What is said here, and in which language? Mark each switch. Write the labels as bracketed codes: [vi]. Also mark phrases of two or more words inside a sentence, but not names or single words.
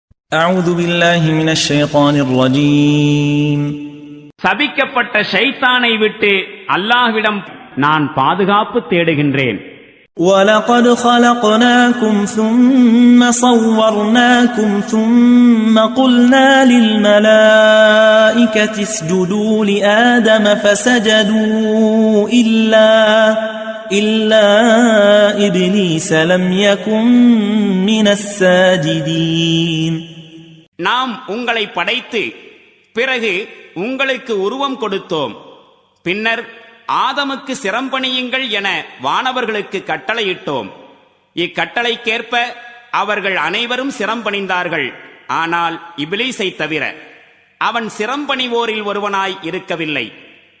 [ar] أعوذ بالله من الشيطان الرجيم [ta] சபிக்கப்பட்ட ஷைத்தானை விட்டு அல்லாஹ்விடம் நான் பாதுகாப்பு தேடுகின்றேன். [ar] وَلَقَدْ خَلَقْنَاكُمْ ثُمَّ صَوَّرْنَاكُمْ ثُمَّ قُلْنَا لِلْمَلَائِكَةِ اسْجُدُوا لِآدَمَ فَسَجَدُوا إِلَّا إِبْلِيسَ لَمْ يَكُنْ مِنَ السَّاجِدِينَ. [ta] நாம் உங்களை படைத்து பிறகு உங்களுக்கு உருவம் கொடுத்தோம். பின்னர் ஆதமுக்கு சிரம்பணியுங்கள் என வானவர்களுக்கு கட்டளையிட்டோம். இக்கட்டளைக்கேற்ப அவர்கள் அனைவரும் சிரம்பணிந்தார்கள். ஆனால் இப்லீஸை தவிர அவன் சிரம்பணிவோரில் ஒருவனாய் இருக்கவில்லை.